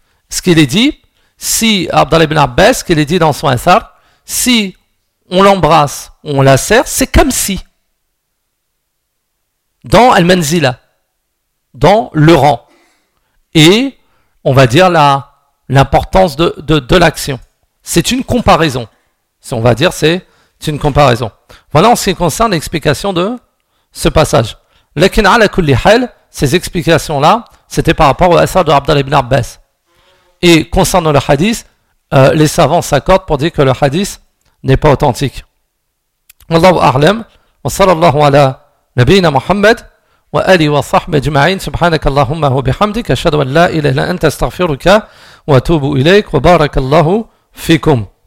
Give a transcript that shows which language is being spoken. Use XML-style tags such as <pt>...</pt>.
<fr>ce qu'il est dit si Abdallah ibn Abbas qu'il est dit dans son athar si on l'embrasse on la serre c'est comme si dans al-manzila dans le rang et on va dire l'importance de l'action. C'est une comparaison. On va dire c'est une comparaison. Voilà en ce qui concerne l'explication de ce passage.</fr> <ar>Lakin ala kulli hal,</ar> <fr>ces explications-là, c'était par rapport au hasard de Abdallah ibn Abbas. Et concernant le hadith, les savants s'accordent pour dire que le hadith n'est pas authentique.</fr> <ar>Wallahu a'lam, wa sallallahu ala nabiyyina Muhammad. وألي وصحبه جمعين سبحانك اللهم وبحمدك أشهد أن لا إله إلا أنت استغفرك وأتوب إليك وبارك الله فيكم</ar>